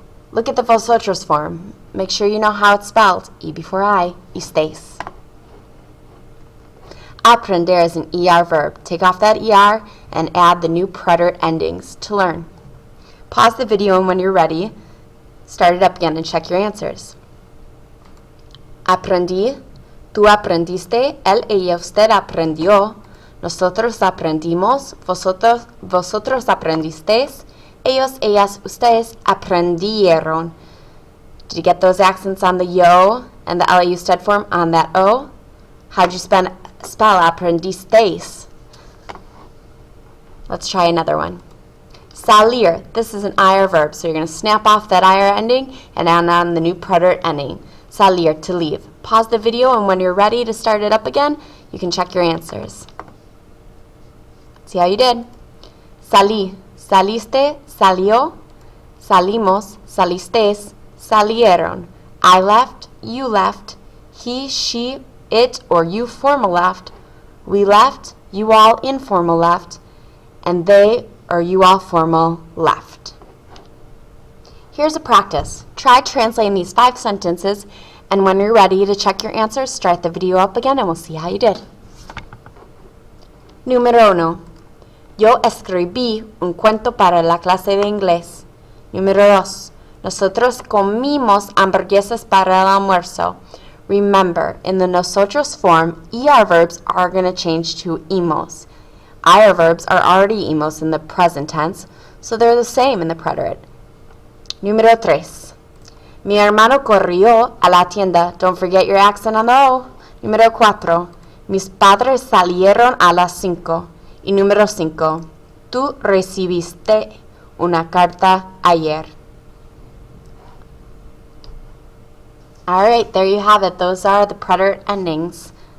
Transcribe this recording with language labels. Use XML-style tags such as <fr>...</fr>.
<en>Look at the vosotros form. Make sure you know how it's spelled. E before I, istes. Aprender is an ER verb. Take off that ER and add the new preterite endings to learn. Pause the video, and when you're ready, start it up again and check your answers.</en> <es>Aprendí, tú aprendiste, él, ella, usted aprendió, nosotros aprendimos, vosotros aprendisteis, ellos, ellas, ustedes aprendieron.</es> <en>Did you get those accents on the yo and the LAU stud form on that O? How'd you spell aprendisteis? Let's try another one. Salir. This is an IR verb, so you're going to snap off that IR ending and add on the new preterite ending. Salir, to leave. Pause the video, and when you're ready to start it up again, you can check your answers. See how you did.</en> <es>Salí, saliste, salió, salimos, salisteis, salieron.</es> <en>I left, you left, he, she, it, or you formal left, we left, you all informal left, and they or you all formal left. Here's a practice. Try translating these 5 sentences, and when you're ready to check your answers, start the video up again and we'll see how you did.</en> <es>Número 1. Yo escribí un cuento para la clase de inglés. Número 2. Nosotros comimos hamburguesas para el almuerzo.</es> <en>Remember, in the nosotros form, ER verbs are going to change to imos. IR verbs are already imos in the present tense, so they're the same in the preterite.</en> <es>Número 3. Mi hermano corrió a la tienda.</es> <en>Don't forget your accent on the O.</en> <es>Número 4. Mis padres salieron a las 5. Y número 5. Tú recibiste una carta ayer.</es> <en>Alright, there you have it. Those are the preterite endings.</en>